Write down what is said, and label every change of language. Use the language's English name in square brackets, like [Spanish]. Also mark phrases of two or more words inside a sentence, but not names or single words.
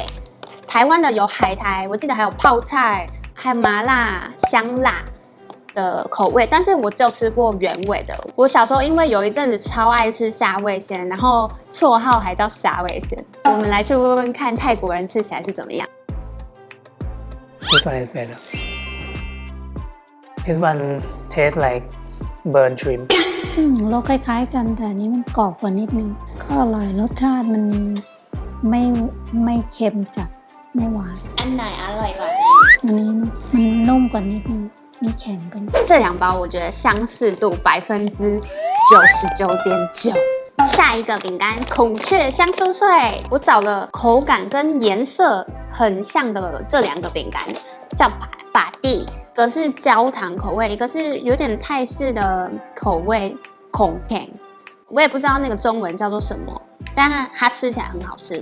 [Chinese] 台湾的有海苔，我记得还有泡菜，还有麻辣、香辣的口味，但是我只有吃过原味的。我小时候因为有一阵子超爱吃虾味鲜，然后绰号还叫虾味鲜。我们来去问问看泰国人吃起来是怎么样。 [English] This one is better. This one tastes like burnt shrimp. [Thai] รสคล้ายๆกันแต่อันนี้มันกรอบกว่านิดนึงก็อร่อยรสชาติมันไม่เค็มจัดไม่หวาน อันไหนอร่อยกว่า？ อันนี้มันนุ่มกว่านิดนึงนี่แข็งเป็น [Chinese] 这2包我觉得相似度99.9%。下一个饼干孔雀香酥脆，我找了口感跟颜色很像的这2个饼干，叫把蒂，一个是焦糖口味，一个是有点泰式的口味孔甜，我也不知道那个中文叫做什么，但它吃起来很好吃。